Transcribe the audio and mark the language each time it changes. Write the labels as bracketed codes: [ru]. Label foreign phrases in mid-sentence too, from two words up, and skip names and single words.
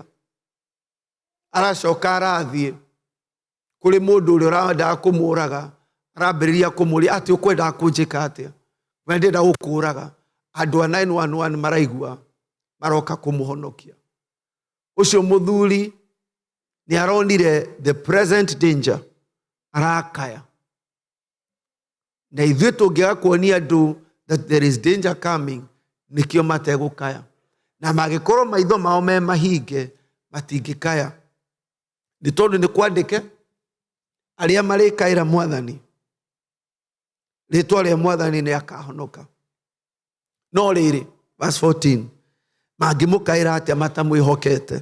[ki] Aracoka arathiĩ kũrĩ mũndũ ũrĩa ũrendaga kũmũraga, arambĩrĩria kũmũria atĩ ũkwendaga kũnjĩka atĩa? Wendenda gũkũraga. Andũ a 911 maraigua, maroka kũmũhonokia. Ũcio mũthuri nĩ aronire [en] the present danger, [ki] arakaya. Na ithuĩ tũngĩaga kuonia andũ [en] that there is danger coming, [ki] nĩkĩo mategũkaya. Na mangĩkorwo maitho mao me mahinge, matingĩkaya. Nĩ tondũ nĩ kwandĩke, arĩa marĩkaĩra Mwathani, rĩĩtwa rĩa Mwathani nĩ akahonoka. No rĩrĩ, verse 14, mangĩmũkaĩra atĩa matamwĩhokete?